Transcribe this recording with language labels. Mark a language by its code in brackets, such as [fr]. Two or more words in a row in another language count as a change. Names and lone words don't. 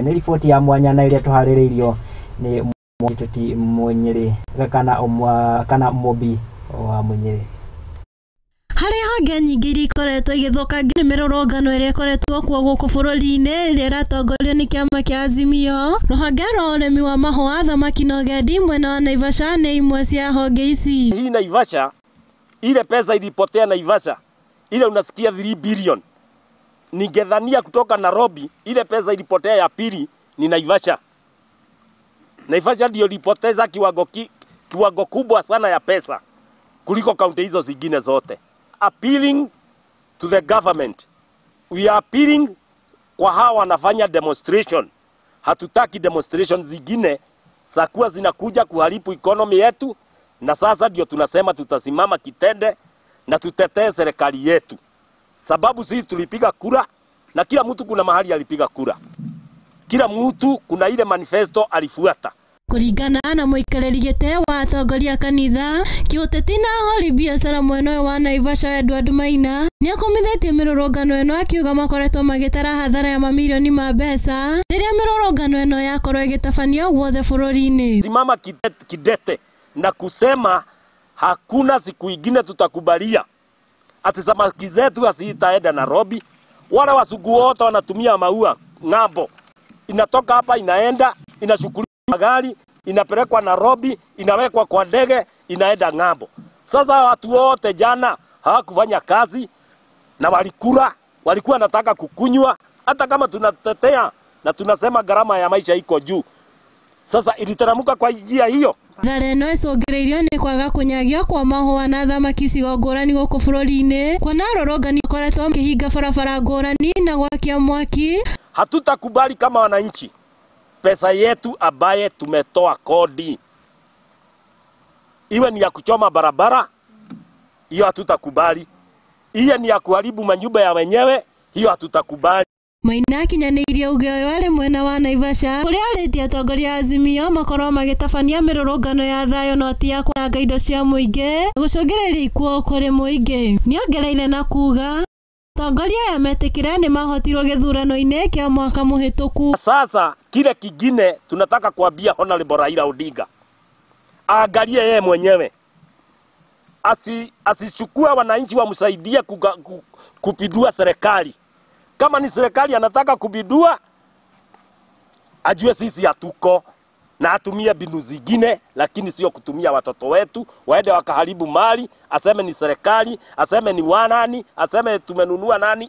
[ki] Nĩ riboti ya mwanya na ĩrĩa tũharĩrĩirio nĩ mwandĩkĩtwo Munyiri kana Mobi wa Munyiri. Harĩ honge nyingĩ iria ikoretwo igĩthũkangio nĩ mĩrũrũngano ĩrĩa ĩkoretwo kuo gũkũ bũrũri-inĩ ĩrĩa ĩratongorio nĩ kĩama kĩa Azimio, rũhonge rwa ũrĩmi wa mahũa, thamaki na ũgendi mwena wa Naivasha nĩ imwe cia honge ici. [sw] Hii Naivasha, ile pesa ilipotea Naivasha, ile unasikia 3 billion. Ningedhania kutoka Nairobi, ile pesa ilipotea ya pili ni Naivasha. Naivasha ndio ilipoteza kiwango kubwa sana ya pesa kuliko kaunti hizo zingine zote. [en] Appealing to the government. We are appealing [sw] kwa hawa wanafanya [en] demonstration. [sw] Hatutaki demonstration zingine za kuwa zinakuja kuharibu economy yetu, na sasa ndio tunasema tutasimama kitende na tutetee serikali yetu. Sababu sisi tulipiga kura na kila mtu kuna mahali alipiga kura. Kila mtu kuna ile manifesto alifuata. [ki] Kũringana na mũikarĩri gĩtĩ wa atongoria kanitha, kĩũteti na ahũri biacara mwena wa Naivasha Edward Maina nĩ akomithĩtie mĩrũrũngano ĩno, akiuga makoretwo magĩtara hathara ya mamirioni ma mbeca rĩrĩa mĩrũrũngano ĩno yakorwo ĩgĩtabanio guothe bũrũri-inĩ. [sw] Simama kidete na kusema hakuna siku ingine tutakubalia ati samaki zetu hazitaenda Nairobi. Wale wasugu wote wanatumia maua ng'ambo, inatoka hapa inaenda inashukuliwa magari, inapelekwa Nairobi, inawekwa kwa ndege, inaenda ng'ambo. Sasa watu wote jana hawakufanya kazi na walikuwa nataka kukunywa, hata kama tunatetea na tunasema gharama ya maisha iko juu. Sasa ilitaramuka kwa njia hiyo. [ki] Thara ĩno ĩcũngĩrĩirio nĩ kwaga kũnyagio kwa mahũa na thamaki icigo ngũrani gũkũ bũrũri-inĩ, kuona arũrũngani ĩkoretwo makĩhinga barabara ngũrani na gwakia mwaki. [sw] Hatutakubali kama wananchi pesa yetu ambaye tumetoa kodi iwe ni ya kuchoma barabara, hiyo hatutakubali. Iwe ni ya kuharibu manyumba ya wenyewe, hiyo hatutakubali. [ki] Maina akinyanĩirie uge ũyũ arĩ mwena wa Naivasha, kũrĩa arĩtie atongoria Azimio makorwo magĩtabania mĩrũrũngano ya thayũ no ti ya kũranga indo cia mũingĩ na gũcũngĩrĩria ikuũ kũrĩ mũingĩ. Nĩongereire na kuga atongoria aya metĩkĩre nĩ mahotirwo gĩthurano-inĩ kĩa mwaka mũhĩtũku. [sw] Sasa kile kingine tunataka kuambia Honorable Raila Odinga aangalie yeye mwenyewe, asichukue wananchi wamsaidie kupindua serikali. Kama ni serikali anataka kubidua, ajue sisi hatuko na atumie mbinu zingine, lakini sio kutumia watoto wetu waende wakaharibu mali, aseme ni serikali, aseme ni wanani, aseme tumenunua nani.